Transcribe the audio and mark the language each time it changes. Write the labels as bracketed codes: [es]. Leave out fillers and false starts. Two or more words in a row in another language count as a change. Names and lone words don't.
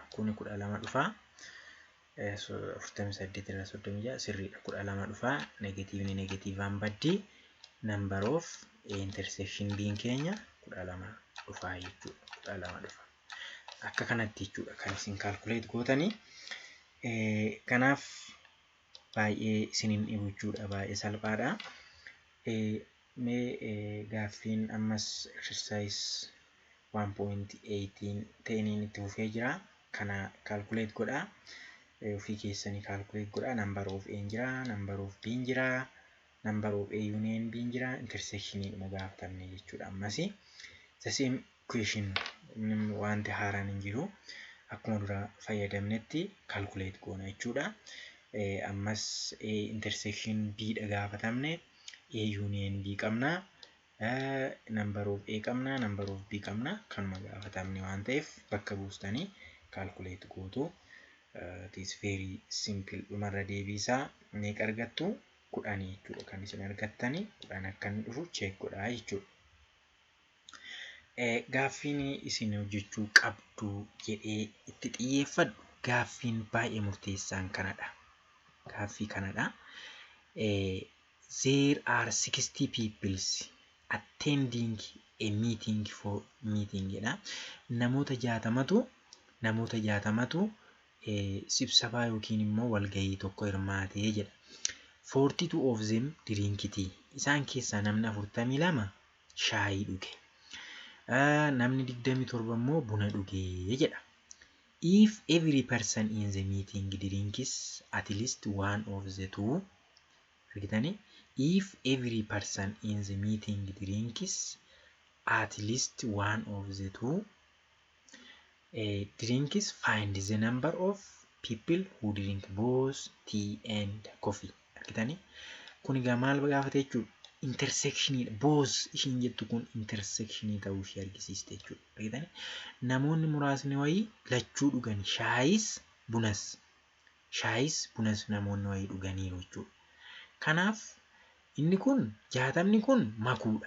[om] Kuni 12 dhufa. 48 irraa 36 sirriidha. 12 dhufa. Negatiivni negatiivaan baddi. [en] Number of A intersection B [om] keenya 12 dhufa jechuudha. 12 dhufa. Akka kanatti jechuudha kan isin calculate gootanii. Kanaaf baay'ee isiniin dhibu jechuudha. Baay'ee salphaadha. Mee gaaffiin ammas exercise 1.18 ta'een itti fufee jira. kana calculate godhaa. Ofii keessanii calculate godhaa. [en] Number of A [om] jira, [en] number of B [om] jira, [en] number of A union B [om] jira, intersection dhuma gaafatamne jechuudha. Ammas [en] the same equation [om] wanti haaraan hin jiru. Akkuma dura fayyadamnetti calculate goona jechuudha. Ammas [en] A intersection B [om] dha gaafatamne. [en] A union B [om] qabna. [en] Number of A [om] qabna, [en] number of B [om] qabna. Kanuma gaafatamne waan ta'eef bakka buustanii calculate gootu. [en] It is very simple. [om] Dhumarra deebiisaa meeqa argattu? 10 jechuudha. Kan isin argattanii 10 akka inni dhufu check godhaa jechuudha. Gaaffiin isin hojjechuu qabdu jedhee itti xiyyeeffadhu gaaffiin baay'ee murteessaan kanadha. Gaaffii kanadha. [en] There are 60 people attending a meeting for meeting jedha. [om] Namoota 60tu sibsabaa yookiin immoo walgahii tokko hirmaatee jedha. [en] 42 of them drink tea. [om] Isaan keessaa namni 42 shaayii dhuge. Namni 27 immoo buna dhugee jedha. [en] If every person in the meeting drinks at least one of the two, if every person in the meeting drinks at least one of the two drinks, find the number of people who drink both tea and coffee. [om] Kuni maal gaafate jechuudha. [en] Intersection both [om] ishiin jettu kun intersection ta'uu ishee argisiiste jechuudha. Namoonni muraasni wayii lachuu dhugan shaayis bunas namoonni wayii dhuganiiru jechuudha. Kanaaf inni kun 60 kun makuudha.